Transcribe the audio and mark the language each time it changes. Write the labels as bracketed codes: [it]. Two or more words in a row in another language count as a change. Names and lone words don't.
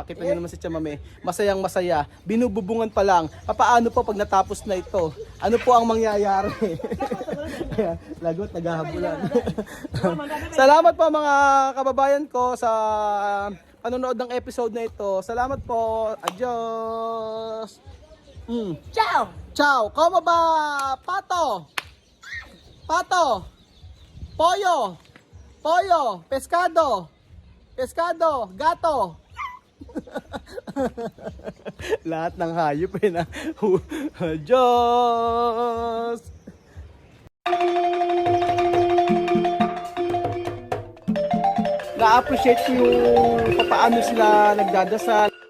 [tl] Kita nyo naman si Chamame, masayang masaya. Binububungan pa lang. Paano po pag natapos na ito? Ano po ang mangyayari? Lagot, naghahabulan. Salamat po mga kababayan ko sa panonood ng episode na ito. Salamat po. [es] Adios. Ciao. Como ba? Pato. Pollo, pescado, gato. [tl] Lahat ng hayop na. Diyos! na-appreciate ko yung paano sila nagdadasal,